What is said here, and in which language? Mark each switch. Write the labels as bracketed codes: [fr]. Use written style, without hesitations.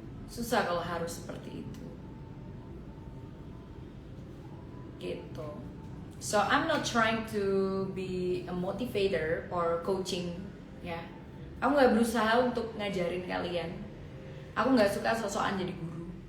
[id] Susah kalau harus seperti itu. Gitu. [en] So I'm not trying to be a motivator or coaching, ya. [id] Aku nggak berusaha untuk ngajarin kalian. Aku nggak suka sosokan jadi guru.